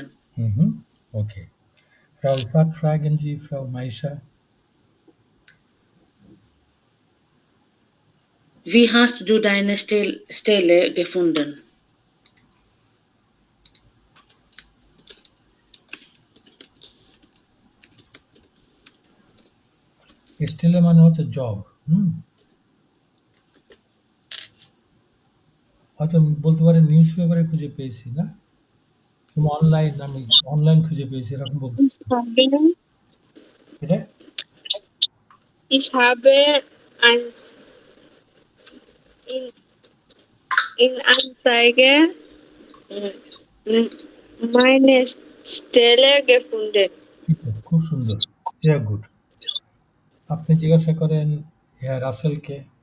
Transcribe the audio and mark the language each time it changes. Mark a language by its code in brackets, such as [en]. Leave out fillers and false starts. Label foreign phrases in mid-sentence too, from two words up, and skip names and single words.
[de] Okay. Frau Ifat, fragen Sie Frau Maisha. Wie hast du deine Stelle gefunden? [bn] স্টেলে মানে হচ্ছে জব। হয়তো বলতে পারেন নিউজ পেপারে খুঁজে পেয়েছি, না অনলাইন, আমি অনলাইন খুঁজে পেয়েছি, এরকম বলতে। এটা [de] Ich habe in Anzeige meine Stelle gefunden. [bn] খুব সুন্দর। [de] Sehr gut. [bn] আপনি জিজ্ঞাসা করেন হেয়ার রাসেলকে।